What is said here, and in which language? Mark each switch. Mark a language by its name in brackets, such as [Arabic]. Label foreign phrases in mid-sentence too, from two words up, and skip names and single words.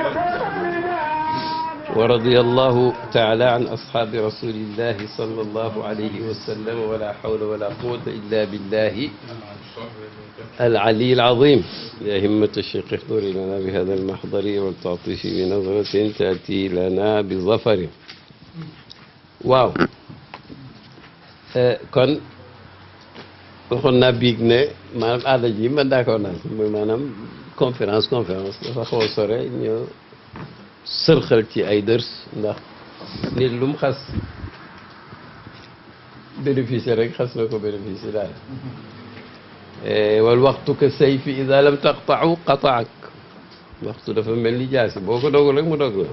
[Arabic] ورضي الله تعالى عن أصحاب رسول الله صلى الله عليه وسلم ولا حول ولا قوة إلا بالله العلي العظيم. يا همة الشيخ احضري لنا بهذا المحضر والتعطيش بنظرة تأتي لنا بظفر. [Wolof] waaw kon waxoon naa biig ne maanaam aada ji man d'accord naa si mooy maanaam conférence dafa xaw a sore ñu sërxal ci ay dërs ndax nit lu mu xas bénéficier rek xas na ko bénéficier daal [Arabic] والوقت كالسيف إذا لم تقطعه قطعك [Wolof] waxtu dafa mel ni jaasi boo ko dogul rek mu dog la.